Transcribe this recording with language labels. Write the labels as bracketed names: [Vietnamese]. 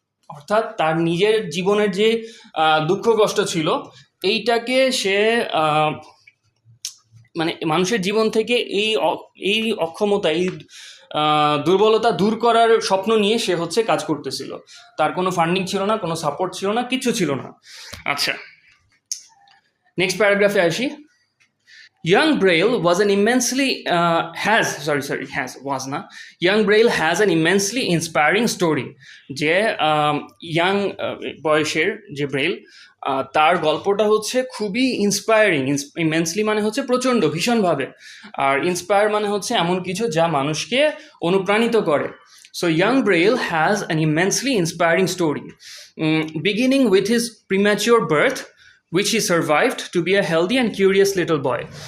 [Bangla] অর্থাৎ তার নিজের জীবনের যে দুঃখ কষ্ট ছিল এইটাকে সে মানে মানুষের জীবন থেকে এই অক্ষমতা, এই দুর্বলতা দূর করার স্বপ্ন নিয়ে সে হচ্ছে কাজ করতেছিল। তার কোনো ফান্ডিং ছিল না, কোনো সাপোর্ট ছিল না, কিচ্ছু ছিল না। আচ্ছা, নেক্সট প্যারাগ্রাফে আসি। [English] Young Braille was an immensely has না Young Braille has an immensely inspiring story [Bangla] যে ইয়াং বয়সের যে ব্রেল তার গল্পটা হচ্ছে খুবই ইন্সপায়ারিং। ইমেন্সলি মানে হচ্ছে প্রচণ্ড ভীষণভাবে, আর ইন্সপায়ার মানে হচ্ছে এমন কিছু যা মানুষকে অনুপ্রাণিত করে। [English] So young Braille has an immensely inspiring story, beginning with his premature birth, which he survived to be a healthy and curious little boy.